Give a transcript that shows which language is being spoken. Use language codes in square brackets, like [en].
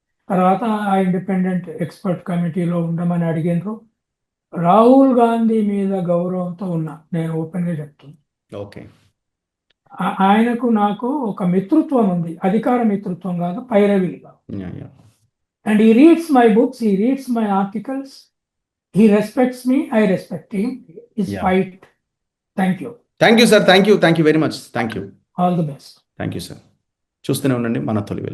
[te] తర్వాత ఆ independent expert కమిటీలో ఉండమని అడిగినారు. రాహుల్ గాంధీ మీద గౌరవంతో ఉన్నా, నేను ఓపెన్గా చెప్తున్నా. ఓకే, ఆయనకు నాకు ఒక మిత్రుత్వం ఉంది, అధికార మిత్రుత్వం కాదు, పైరవిగా. [en] And he reads my books, he reads my articles, he respects me, I respect him, his fight. Thank you. Thank you, sir. Thank you very much. Thank you. All the best. Thank you, sir. [te] చూస్తూనే ఉండండి మన తొలి వెలుగు.